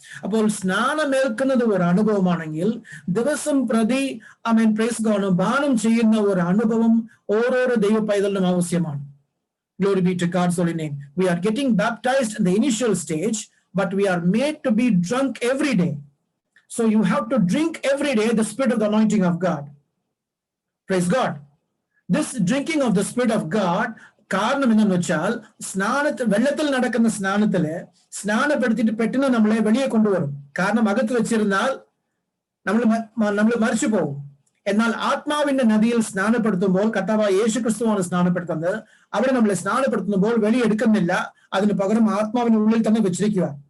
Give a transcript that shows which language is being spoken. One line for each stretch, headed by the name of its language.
Malayalam: അപ്പോൾ സ്നാനമേൽക്കുന്നത് ഒരു അനുഭവമാണെങ്കിൽ ദിവസം പ്രതി ആമേൻ പ്രൈസ് ഗോഡ് പാനം ചെയ്യുന്ന ഒരു അനുഭവം ഓരോരോ ദൈവ പൈതലിനും ആവശ്യമാണ്.
English: Glory be to God's holy name. We are getting baptized in the initial stage, but we are made to be drunk every day. So you have to drink every day the spirit of the anointing of God. Praise God. This drinking of the spirit of God,
Malayalam: കാരണം എന്താണെന്ന് വെച്ചാൽ വെള്ളത്തിൽ നടക്കുന്ന സ്നാനത്തില് സ്നാനപ്പെടുത്തിയിട്ട് പെട്ടെന്ന് നമ്മളെ വെളിയെ കൊണ്ടുവരും. കാരണം അകത്ത് വെച്ചിരുന്നാൽ നമ്മൾ മരിച്ചു പോകും. എന്നാൽ ആത്മാവിന്റെ നദിയിൽ സ്നാനപ്പെടുത്തുമ്പോൾ, കർത്താവായ യേശുക്രിസ്തുവാണ് സ്നാനപ്പെടുത്തുന്നത്, അവിടെ നമ്മളെ സ്നാനപ്പെടുത്തുമ്പോൾ വെളിയെടുക്കുന്നില്ല, അതിന് പകരം ആത്മാവിന്റെ ഉള്ളിൽ തന്നെ വെച്ചിരിക്കുക.